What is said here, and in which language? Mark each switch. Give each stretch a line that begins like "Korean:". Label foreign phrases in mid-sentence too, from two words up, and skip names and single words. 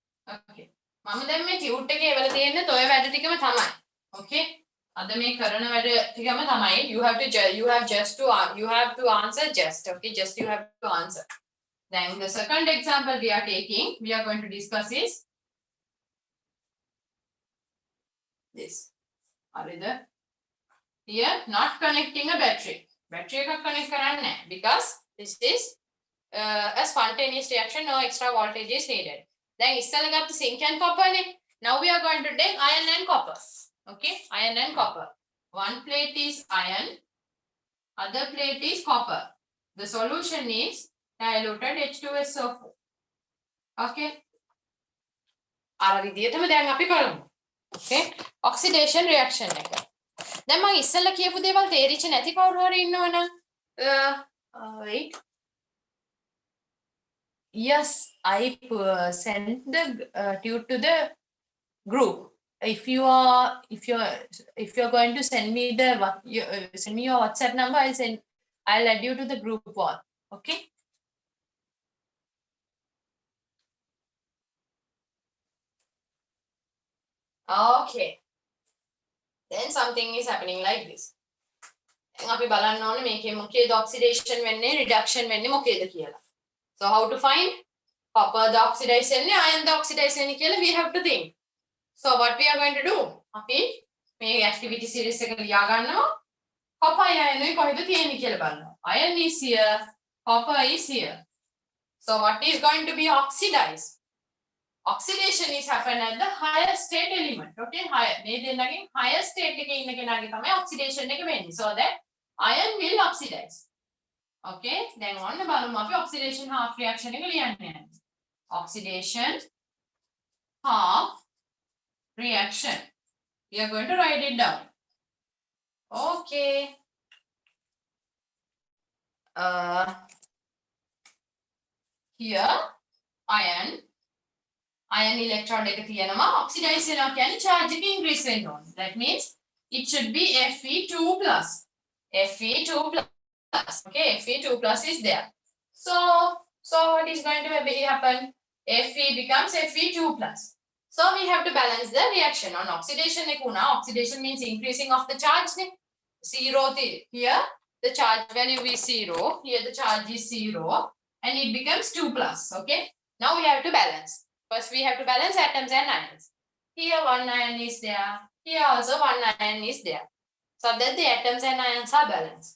English: Okay.
Sinhala: මම දැන් මේ ටියුට් එකේ එවල තියෙන්නේ ඔය වැඩ ටිකම තමයි. Okay. අද මේ කරන වැඩ ටිකම තමයි.
English: You have to answer just. Okay. Just you have to answer. Then the second example we are taking, we are going to discuss is this. Are here not connecting a battery.
Sinhala: Battery එක connect කරන්නේ නැහැ
English: because this is a spontaneous reaction, no extra voltage is needed.
Sinhala: Then ඉස්සෙල්ලා ගත්ත
English: zinc and copper
Sinhala: නේ.
English: Now we are going to take iron and copper. Okay, iron and copper. One plate is iron, other plate is copper. The solution is diluted H2SO4.
Sinhala: Okay. අර විදිහටම දැන් අපි කරමු. Okay,
English: oxidation reaction
Sinhala: එක. දැන් මම ඉස්සෙල්ලා කියපු දේවල් තේරිච්ච නැති කවුරු හරි ඉන්නවනම් wait.
English: Yes, I sent the tube to the group. If you're going to send me send me your WhatsApp number, I'll add you to the group wall. Okay. Okay. Then something is happening like this.
Sinhala: අපි බලන්න ඕනේ මේකේ මොකේද oxidation වෙන්නේ reduction වෙන්නේ මොකේද කියලා.
English: So how to find copper the oxidize වෙන්නේ iron the oxidize
Sinhala: වෙන්නේ කියලා
English: we have to think. So what we are going to do?
Sinhala: අපි මේ
English: activity series
Sinhala: එක ලියා ගන්නවා. copper iron එක කොහෙද තියෙන්නේ කියලා බලනවා.
English: Iron is here, copper is here. So what is going to be oxidized? Oxidation is happen at the higher state element. Okay, higher.
Sinhala: මේ දෙන්නගෙන්
English: higher state
Sinhala: එකේ ඉන්න කෙනාගේ තමයි oxidation එක වෙන්නේ.
English: So that iron will oxidize. Okay, then
Sinhala: ඔන්න බලමු අපි
English: oxidation half reaction
Sinhala: එක ලියන්නේ.
English: Oxidation half reaction. We are going to write it down.
Sinhala: Okay.
English: Here iron electrode
Sinhala: එක තියෙනවා oxidize වෙනවා කියන්නේ charge එක increase වෙන්න ඕනේ.
English: That means it should be Fe2 plus. Fe2 plus. Okay, Fe2 plus is there. So what is going to happen? Fe becomes Fe2 plus. So we have to balance the reaction on oxidation
Sinhala: එක උනා.
English: Oxidation means increasing of the charge නේ. 0 here the charge value is 0. Here the charge is 0 and it becomes 2 plus. Okay. Now we have to balance. First, we have to balance atoms and ions. Here, one ion is there. Here also one ion is there. So that the atoms and ions are balanced.